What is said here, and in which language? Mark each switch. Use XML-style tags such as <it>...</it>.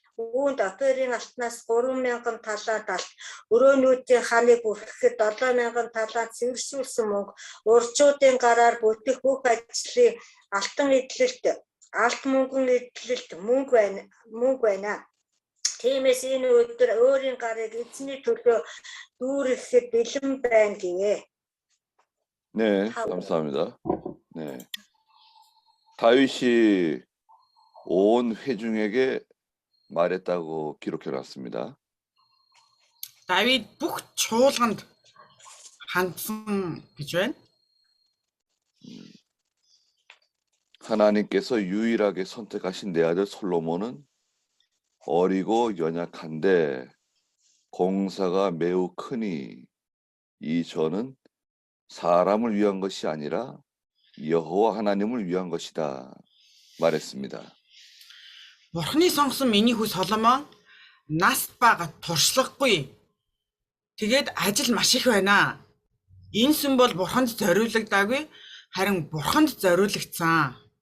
<mn>Үүнд оперын алтнаас 3,000 талант алт, өрөөнүүдийн ханыг бүрхэхэд 7,000 талант цэвэршүүлсэн мөнгө, уржуудын гараар бүтэх бүх ажлын алтан эдлэлт, алт мөнгөн эдлэлт мөнгө байна. Тиймээс энэ өдөр өөрийн гарыг эзний төлөө дүүрэхэд бэлэн байна гэвэ.</mn> <ko>네, 감사합니다. 네. 다윗이 온 회중에게 말했다고 기록해 놨습니다.</ko> <mn>Давид бүх чуулганд хандсан гэж байна.</mn> <ko>하나님께서 유일하게 선택하신 내 아들 솔로몬은 어리고 연약한데 공사가 매우 크니 이 전은 사람을 위한 것이 아니라 여호와 하나님을 위한 것이다 말했습니다.</ko> <mn>Бурхны сонгосон миний хүү Соломон нас бага туршлагагүй. Тэгээд ажил маш их байна. Энэ сүм бол Бурханд зориулагдаагүй, харин Бурханд зориулагдсан.</mn>